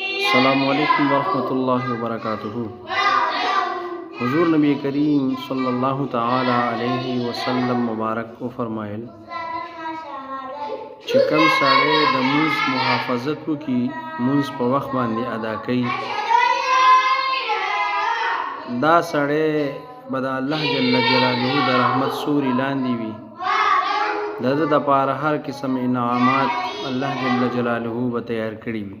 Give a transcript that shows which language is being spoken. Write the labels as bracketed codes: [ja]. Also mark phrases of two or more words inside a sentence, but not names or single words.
[ar] السلام علیکم ورحمۃ اللہ وبرکاتہ۔ [ps] حضور نبی کریم [ar] صلی اللہ تعالی علیہ وسلم [ps] مبارک کو فرمایل چې کوم سړی د مونځ محافظت وکړي، مونځ په وخت باندې ادا کوي، دا سړی به د الله [ar] جل جلاله [ps] د رحمت سوري لاندې وي، د ده دپاره هر قسم انعامات الله [ar] جل جلاله [ps] به تیار کړي وي.